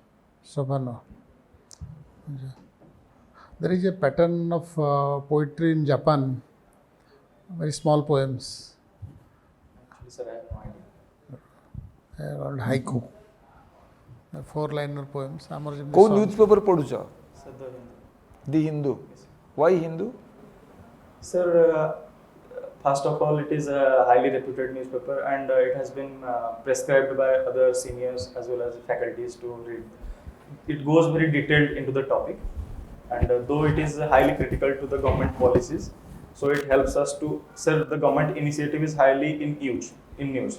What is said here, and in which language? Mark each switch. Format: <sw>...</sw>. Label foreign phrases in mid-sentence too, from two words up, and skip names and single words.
<en>So far, no. There is a pattern of poetry in Japan, very small poems, Actually, sir, I have no idea. called haiku. 4-liner poems.</en> <or>ଆମର ଯେମିତି କୋଉ song- ନ୍ୟୁଜପେପର ପଢୁଛ?</or> <en>Sir, the Hindu. ଦି ହିନ୍ଦୁ. Why Hindu? Sir, first of all, it is a highly reputed newspaper, and it has been prescribed by other seniors as well as faculties to read. It goes very detailed into the topic, and though it is highly critical to the government policies, so it helps us to sir, the government initiative is highly in news.</en>